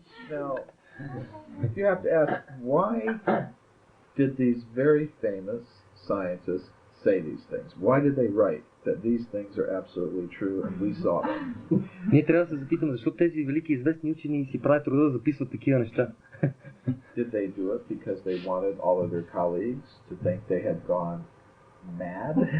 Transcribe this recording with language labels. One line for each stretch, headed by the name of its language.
English: Now, you have to ask, why did these very famous scientists say these things? Why did they write that these things are absolutely true and we saw them?
Bulgarian: Ние трябва да се запитаме, защо тези велики известни учени си правят труда да записват такива неща.
English: Did they do it because they wanted all of their colleagues to think they had gone mad?